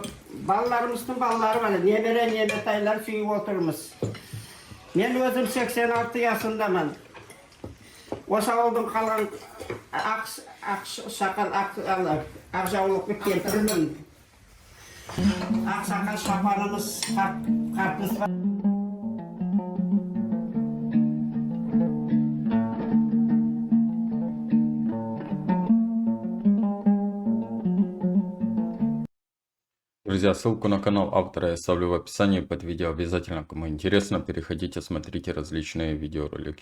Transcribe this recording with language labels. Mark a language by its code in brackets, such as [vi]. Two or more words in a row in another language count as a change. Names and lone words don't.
[kk] Балаларымыздың балалары бар, немере неметайлар сүйіп отырмыз. Мен өзім 86 жасындамын. Осы ауылдың қалған ақ жаулықты келтірмін. Ақ сақал шапанымыз, қартымыз бар. [ru] Друзья, ссылку на канал автора я оставлю в описании под видео. Обязательно, кому интересно, переходите, смотрите различные видеоролики.